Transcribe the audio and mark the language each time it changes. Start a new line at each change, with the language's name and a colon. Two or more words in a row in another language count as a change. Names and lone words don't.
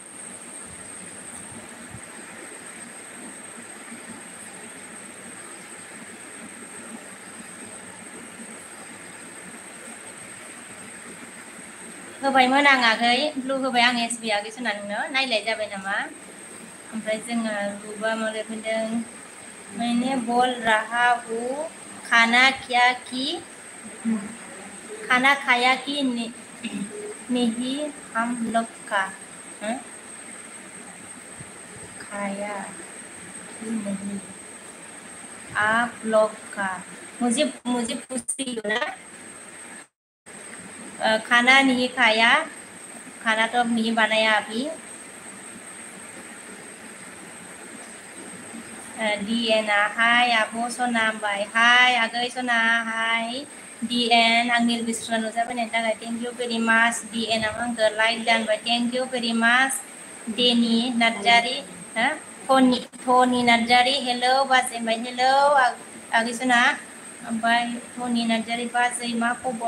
Bodo: होबायमोन आं आगै ब्लु होबाय आं एसबि आगै सना नोंनो नायलाय जाबाय नामा ओमफ्राय जोङो रुबा मा लिरफैदों
Hindi: मैंने बोल रहा हूँ खाना खाया कि नहीं हम लोग का खाया कि नहीं आप लोग का मुझे पूछ रही हो ना खाना नहीं खाया खाना तो अब नहीं बनाया अभी
Bodo: DN हाय आब' सना बाय हाय आगै सना हाय DN आंनि बिस्रा नुजाबोनायनि थाखाय
English: thank you very much
Bodo: DN आंखौ लाइक दानबाय
English: thank you very much
Bodo: देनि नार्जारि धनि नार्जारि हेलौ बाजै होनबाय हेलौ आगै सना ओमफ्राय धनि नार्जारि बाजै मा खबर